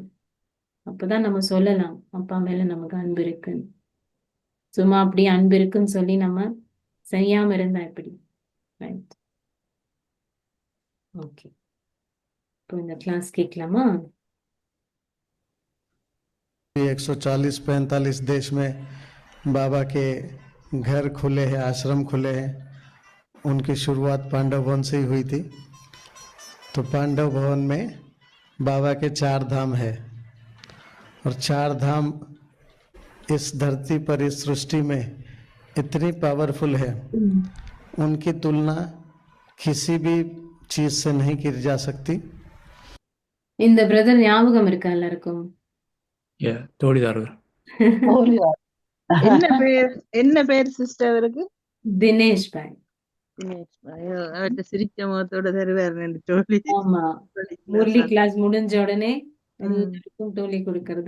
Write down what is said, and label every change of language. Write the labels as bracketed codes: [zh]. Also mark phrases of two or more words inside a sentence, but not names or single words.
[ta] அப்பதான் நம்ம சொல்லலாம் அப்பா மேல நமக்கு அன்பு இருக்குன்னு. சும்மா அப்படியே அன்பு இருக்குன்னு சொல்லி நம்ம செய்யாம இருந்தா எப்படி? ரைட்? ஓகே, இப்போ இந்த கிளாஸ் கேட்கலாமா? [hi] 140-45 देश में बाबा के घर खुले हैं, आश्रम खुले हैं। उनकी शुरुआत पांडव भवन से ही हुई थी। तो पांडव भवन में बाबा के 4 धाम है, और 4 धाम इस धरती पर, इस सृष्टि में इतनी पावरफुल है, उनकी तुलना किसी भी चीज से नहीं की जा सकती। [ta] இந்த பிரதர் ஞாபகம் இருக்கா எல்லாருக்கும்? தோழிதாரர். என்ன பேர் சிஸ்டர் அவருக்கு? தினேஷ் பாய். அவர்கிட்ட சிரிச்ச முகத்தோட தருவார் தோழி. ஆமா, முரளி கிளாஸ் முடிஞ்ச உடனே எல்லாருக்கும் டோலி கொடுக்கறது.